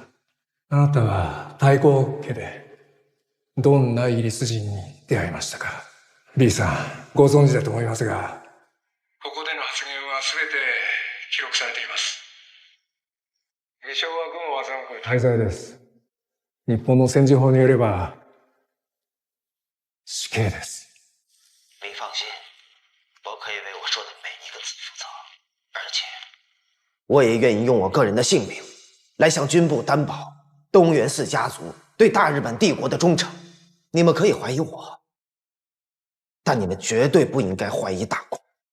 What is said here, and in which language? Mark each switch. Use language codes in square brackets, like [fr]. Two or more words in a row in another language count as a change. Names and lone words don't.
[ja] あなたは太閤家でどんなイギリス人に出会いましたか。リーさん、ご存知だと思いますが、ここでの発言は全て記録されています。偽証は軍を欺く大罪です。日本の戦時法によれば死刑です。 [zh] 您放心，我可以为我说的每一个字负责，而且我也愿意用我个人的性命来向军部担保东原氏家族对大日本帝国的忠诚。你们可以怀疑我，但你们绝对不应该怀疑大公。